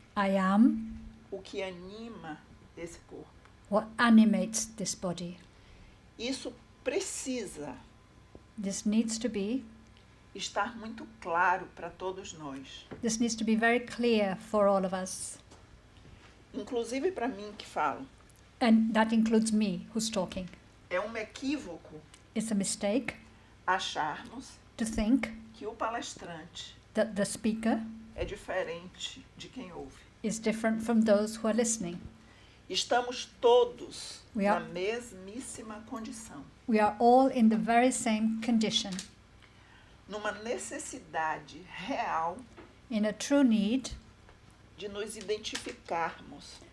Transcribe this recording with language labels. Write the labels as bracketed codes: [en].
[en] I am [pt] o que anima esse corpo. [en] what animates this body. [pt] Isso precisa [en] This needs to be [pt] claro para todos nós. [en] This needs to be very clear for all of us. [pt] Inclusive para mim que falo. [en] And that includes me who's talking. [pt] É equívoco [en] It's a mistake [pt] acharmos [en] to think [pt] que o palestrante [en] that the speaker [pt] é diferente de quem ouve. [en] is different from those who are listening. [pt] Estamos todos [en] We [pt] na [en] are- [pt] mesmíssima condição, [en] We are all in the very same condition, [pt] numa necessidade real [en] in a true need [pt] de nos identificarmos,